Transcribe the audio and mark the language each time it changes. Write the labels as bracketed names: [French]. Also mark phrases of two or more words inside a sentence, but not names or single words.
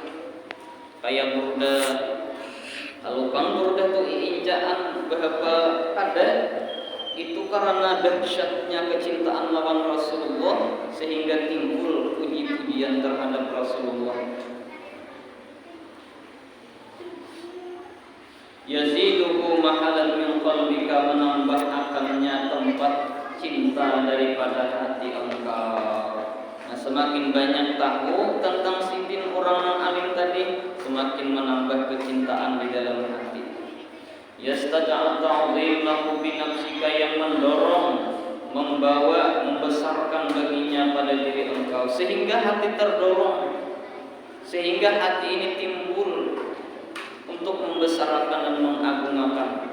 [Banjar] Kayak burda, kalau kan burda tuh ijaan bahapa kada, itu karena dahsyatnya kecintaan lawan Rasulullah sehingga timbul puji-pujian terhadap Rasulullah. [Arabic] يزيده محلا من قلبك, [Indonesian] menambah akannya tempat cinta daripada hati engkau. Nah, semakin banyak tahu tentang sidin orang yang alim tadi, semakin menambah kecintaan di dalam hati. [Arabic] يستدعي تعظيمه بنفسك, [Indonesian] yang mendorong, membawa, membesarkan baginya pada diri engkau, sehingga hati terdorong, sehingga hati ini timbul untuk membesarkan dan mengagungkan.